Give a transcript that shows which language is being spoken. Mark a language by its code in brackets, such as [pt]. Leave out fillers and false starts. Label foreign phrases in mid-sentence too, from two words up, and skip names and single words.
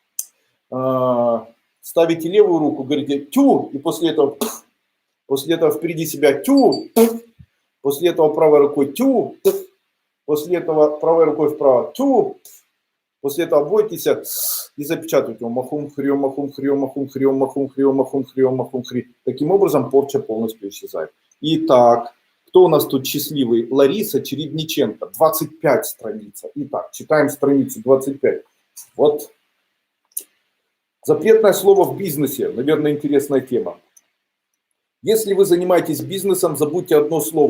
[ru] Ставите левую руку, говорите «тю», и после этого впереди себя «тю», после этого правой рукой «тю», после этого правой рукой вправо «тю», после этого обводитесь и запечатывайте его махум хрем, махум хрем, махум хрем, махум хрем, махум хрем, махум хрем. Таким образом порча полностью исчезает. Итак, кто у нас тут счастливый? Лариса Чередниченко, 25 страница. Итак, читаем страницу 25. Вот. Запретное слово в бизнесе. Наверное, интересная тема. Если вы занимаетесь бизнесом, забудьте одно слово.